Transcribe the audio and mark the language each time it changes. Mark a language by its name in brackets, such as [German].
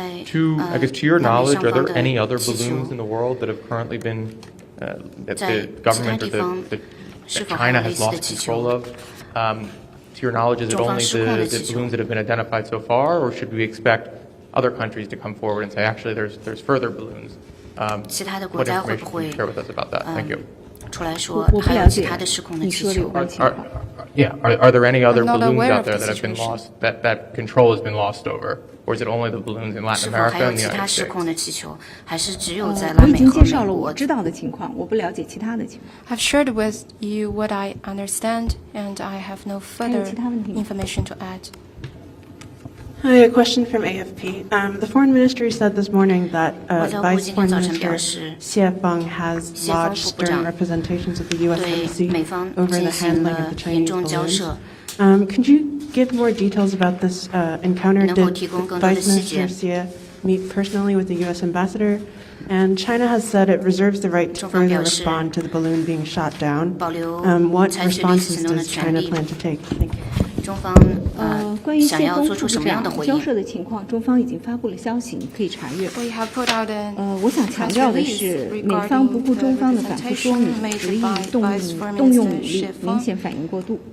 [English] To your knowledge, are there any other balloons in the world that have currently been that the government or that China has lost control of? To your knowledge, is it only the balloons that have been identified so far, or should we expect other countries to come forward and say, actually, there's further balloons? What information can you share with us about that? Thank you. [Chinese] 我不了解你说的有关情况。 [English] Yeah, are there any other balloons out there that have been lost, that control has been lost over, or is it only the balloons in Latin America and the United States? [Chinese] 我已经介绍了我知道的情况，我不了解其他的情况。 [English] I've shared with you what I understand, and I have no further information to add. Hi, a question from AFP. The Foreign Ministry said this morning that Vice Foreign Minister Xie Feng has lodged stern representations of the U.S. Embassy over the handling of the Chinese balloons. Could you give more details about this encounter? Did Vice Minister Xie meet personally with the U.S. Ambassador? And China has said it reserves the right to further respond to the balloon being shot down. What responses does China plan to take? Thank you. [Chinese] 关于谢峰副部长交涉的情况，中方已经发布了消息，你可以查阅。我想强调的是，美方不顾中方的反复说明，执意动用武力，明显反应过度。